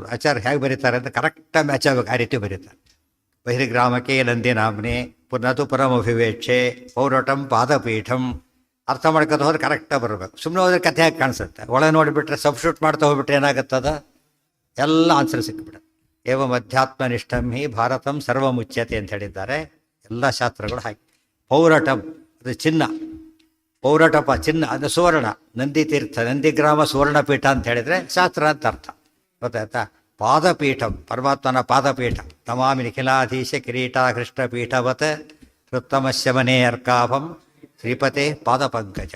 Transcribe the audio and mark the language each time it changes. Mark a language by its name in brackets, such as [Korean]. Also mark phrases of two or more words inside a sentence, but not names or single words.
[Kannada] ಆಚಾರ್ಯ ಹೇಗೆ ಬರೀತಾರೆ ಅಂತ ಕರೆಕ್ಟಾಗಿ ಮ್ಯಾಚ್ ಆಗಬೇಕು, ಆ ರೀತಿ ಬರೀತಾರೆ. [Sanskrit] ಬಹಿರ್ಗ್ರಾಮಕ್ಕೆ ನಂದಿನಾಮ್ನೆ ಪುನತು ಪರಮಭಿವೇಕ್ಷೆ ಪೌರಟಂ ಪಾದಪೀಠಂ. [Kannada] ಅರ್ಥ ಮಾಡ್ಕೊತ ಹೋದ್ರೆ ಕರೆಕ್ಟಾಗಿ ಬರಬೇಕು. ಸುಮ್ಮನೆ ಹೋದ್ರೆ ಕಥೆ ಹಾಕಿ ಕಾಣಿಸುತ್ತೆ. ಒಳಗೆ ನೋಡಿಬಿಟ್ರೆ ಸಬ್ಸ್ಟಿಟ್ಯೂಟ್ ಮಾಡ್ತಾ ಹೋಗ್ಬಿಟ್ರೆ ಏನಾಗುತ್ತದ, ಎಲ್ಲ ಆನ್ಸರ್ ಸಿಕ್ಬಿಡುತ್ತೆ. [Sanskrit] ಏವಂ ಅಧ್ಯಾತ್ಮನಿಷ್ಠಂ ಹಿ ಭಾರತಂ ಸರ್ವಮುಚ್ಯತೆ [Kannada] ಅಂತ ಹೇಳಿದ್ದಾರೆ ಎಲ್ಲ ಶಾಸ್ತ್ರಗಳು. ಹಾಕಿ ಪೌರಟಂ ಅದು ಚಿನ್ನ, ಪೌರಟಪ ಚಿನ್ನ, ಅದು ಸುವರ್ಣ. ನಂದಿ ತೀರ್ಥ, ನಂದಿಗ್ರಾಮ ಸುವರ್ಣಪೀಠ ಅಂತ ಹೇಳಿದರೆ ಶಾಸ್ತ್ರ ಅಂತ ಅರ್ಥ. ಗೊತ್ತಾಯ್ತಾ? ಪಾದಪೀಠಂ ಪರಮಾತ್ಮನ ಪಾದಪೀಠ. [Sanskrit] ತಮಾಮಿ ನಿಖಿಲಾಧೀಶ ಕಿರೀಟಾಕೃಷ್ಟಪೀಠವತ್ ಹೃತ್ತಮಸ್ಯ ಮನೆ ಅರ್ಕಾಭಂ ಶ್ರೀಪತೆ ಪಾದಪಂಕಜಂ.